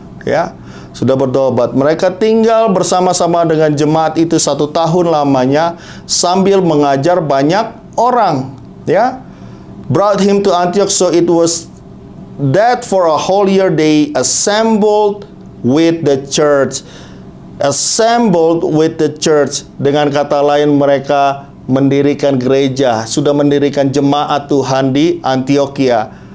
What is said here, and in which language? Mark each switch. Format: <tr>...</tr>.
<id>Ya, sudah bertobat. Mereka tinggal bersama-sama dengan jemaat itu 1 tahun lamanya sambil mengajar banyak orang.</id> <en>Ya, brought him to Antioch, so it was that for a whole year they assembled with the church. Assembled with the church.</en> <id>Dengan kata lain, mereka mendirikan gereja, sudah mendirikan jemaat Tuhan di Antiokhia.</id>